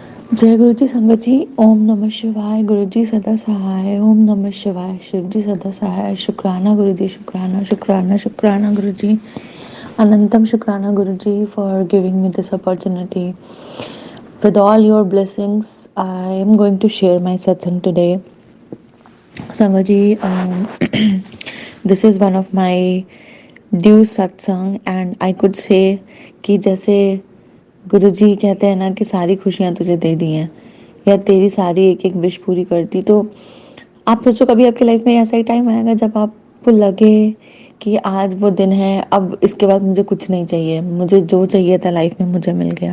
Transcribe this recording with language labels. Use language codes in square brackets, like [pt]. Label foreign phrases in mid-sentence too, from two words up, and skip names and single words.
[hi] जय गुरु जी संगत जी। ओम नमः शिवाय। गुरु जी सदा सहाय। ओम नमः शिवाय। शिव जी सदा सहाय। शुक्राना गुरु जी, शुक्राना शुक्राना शुक्राना गुरु जी। अनंतम शुक्राना गुरु जी [en] for giving me this opportunity. With all your blessings, I am going to share my satsang today. [hi] Sangat ji, [en] this is one of my due satsang and I could say [hi] कि जैसे गुरु जी कहते हैं ना कि सारी खुशियां तुझे दे दी हैं या तेरी सारी एक एक विश पूरी कर दी। तो आप सोचो कभी आपकी लाइफ में ऐसा ही टाइम आएगा जब आपको लगे कि आज वो दिन है, अब इसके बाद मुझे कुछ नहीं चाहिए, मुझे जो चाहिए था लाइफ में मुझे मिल गया।